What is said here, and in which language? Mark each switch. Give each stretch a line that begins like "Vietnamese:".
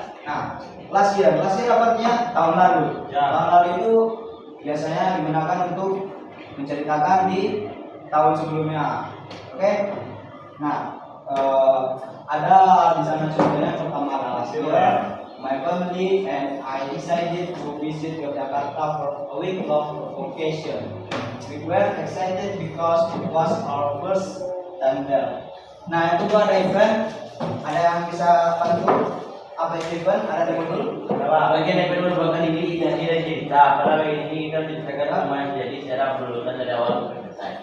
Indonesian: Nah,
English: last year
Indonesian: artinya tahun lalu. Ya. Tahun lalu itu biasanya digunakan untuk menceritakan di tahun sebelumnya. Oke? Nah, ada di sana contohnya pertama adalah
English: last year. My family and I decided to visit Yogyakarta for a week long vacation. We were excited because it was our first time there.
Indonesian: Nah, itu tuh ada event, ada yang bisa bantu apa itu event? Ada di modul. Bagian yang merupakan ini tidak tidak cerita. Kalau ini kita ceritakan cuma jadi secara berurutan dari awal sampai selesai.